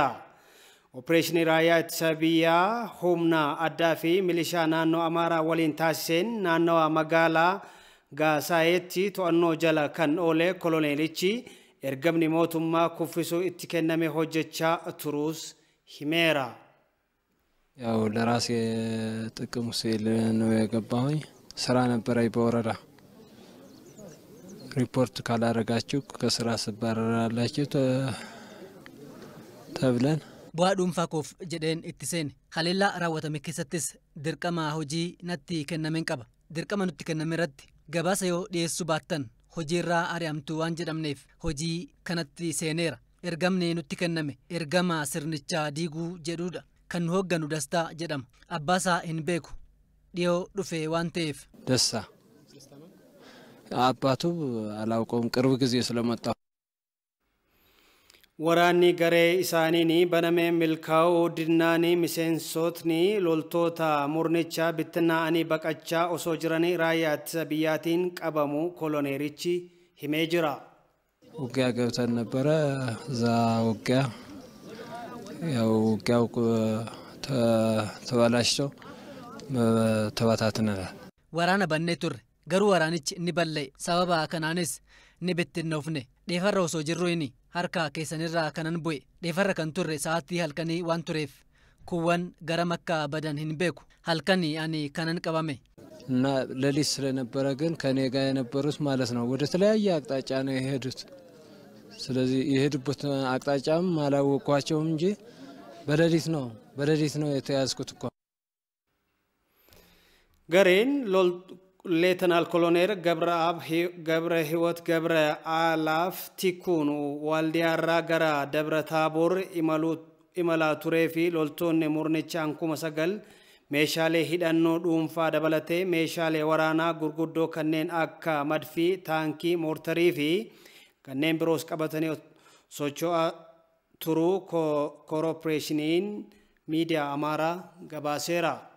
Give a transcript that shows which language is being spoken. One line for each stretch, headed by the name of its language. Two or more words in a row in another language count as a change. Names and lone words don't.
Oromo: Opereeshinii raayyaa ittisa biyyaa humna addaa fi milishaa naannoo Amaaraa waliin taasiseen naannawaa magaalaa Gaasaayetti to'annoo jala kan oole koloneelichi ergamni mootummaa kuffisuu itti kenname hojjechaa turuus himeera.
Amharic: ያው ለራሴ ጥቅም ሲል ነው የገባሁኝ ስራ ነበረኝ በወረዳ ሪፖርት ካላረጋችሁ ከስራ ስባረራላችሁ ተብለን
Oromo: bu'aadhuun faakoof jedheen itti seene haleellaa raawwatame keessattis dirqama hojii natti kennameen qaba dirqama nutti kenname irratti gabaasa yoo dhiyeessuu baattan hojiirraa ari'amtu waan jedhamneef hojii kanatti seeneera ergamni nutti kenname ergama sirnichaa diiguu jedhuudha kan hoogganu Dastaa jedhama abbaasaa hin beeku dhiyoo dhufe waan ta'eef
Amharic: ደሳ አባቱ አላውቀውም ቅርብ ጊዜ ስለመጣ
Oromo: waraanni garee isaanii banamee milkaa'uu dinnaanii miseensotni loltoota murnichaa bittinnaa'anii baqachaa osoo jiranii raayyaa ittisa biyyaatiin qabamu koloneerichi himee jira.
Amharic: ውጊያ ገብተን ነበረ እዛ ውጊያ ያው ውጊያው ተባላሽቶ ተባታትነናል
Oromo: waraana bannee turre garuu waraanichi ni ballee sababa kanaanis ni bittinnoofne dheefarra osoo jirruuni harka keessanirraa kanan bu'e dheefarra kan turre sa'aatii halkanii waan tureef kuwwan gara makka badan hin beeku halkanii ani kanan qabame
Amharic: እና ሌሊት ስለነበረ ግን ከኔ ጋር የነበሩት ማለት ነው ወደ ተለያየ አቅጣጫ ነው የሄዱት ስለዚህ የሄዱበት አቅጣጫም አላወቋቸውም እንጂ በሌሊት ነው የተያዝኩት እኮ gareen Leetanaal Koloneel Gabra Hiwot Gabre Alaaf
Oromo: Tikuun Waldiyaarraa gara Dabra Taaboor imalaa turee fi loltoonni murnichaan 9,000 meeshaalee hidhannoo dhuunfaa dabalatee meeshaalee waraanaa gurguddoo kanneen akka madfii taankii moortarii fi kanneen biroos qabatanii socho'aa turuu koorporeeshiniin miidiyaa Amaaraa gabaaseera.